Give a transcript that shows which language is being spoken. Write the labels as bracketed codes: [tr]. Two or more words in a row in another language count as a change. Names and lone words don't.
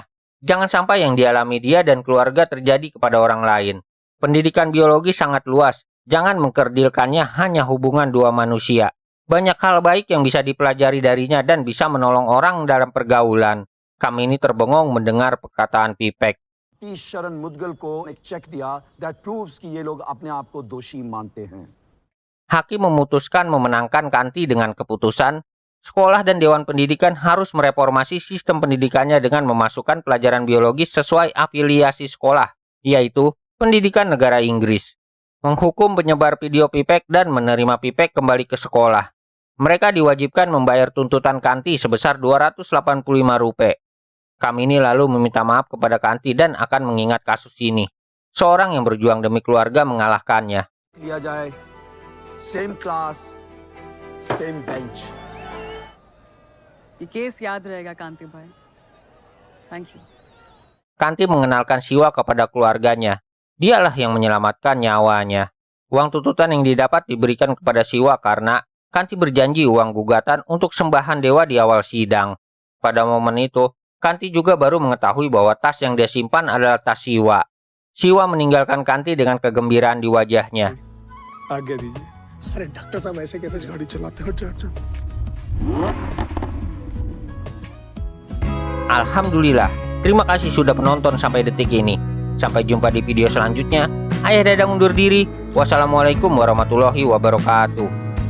[id] Jangan sampai yang dialami dia dan keluarga terjadi kepada orang lain. Pendidikan biologis sangat luas. Jangan mengkerdilkannya hanya hubungan dua manusia. Banyak hal baik yang bisa dipelajari darinya dan bisa menolong orang dalam pergaulan. Kami ini terbengong mendengar perkataan Pipek. [hi] शरण मुदगल को एक चेक दिया [en] that proves [hi] कि ये लोग अपने आप को दोषी मानते हैं. [id] Hakim memutuskan memenangkan Kanti dengan keputusan sekolah dan Dewan Pendidikan harus mereformasi sistem pendidikannya dengan memasukkan pelajaran biologis sesuai afiliasi sekolah, yaitu Pendidikan Negara Inggris, menghukum penyebar video pipek dan menerima pipek kembali ke sekolah. Mereka diwajibkan membayar tuntutan Kanti sebesar Rp285. Kami ini lalu meminta maaf kepada Kanti dan akan mengingat kasus ini. Seorang yang berjuang demi keluarga mengalahkannya. [hi] लिया जाए [en] same class same bench [hi] ये केस याद रहेगा कांति भाई [en] thank you [id] Kanti mengenalkan Siwa kepada keluarganya. Dialah yang menyelamatkan nyawanya. Uang tuntutan yang didapat diberikan kepada Siwa karena Kanti berjanji uang gugatan untuk sembahan dewa di awal sidang. Pada momen itu, Kanti juga baru mengetahui bahwa tas yang dia simpan adalah tas Siwa. Siwa meninggalkan Kanti dengan kegembiraan di wajahnya. [hi] आगे दीजिए अरे डॉक्टर साहब ऐसे कैसे गाड़ी चलाते हो चल [id] Alhamdulillah, terima kasih sudah menonton sampai detik ini. Sampai jumpa di video selanjutnya. Ayah Dadang undur diri. [ar] والسلام عليكم ورحمة الله وبركاته.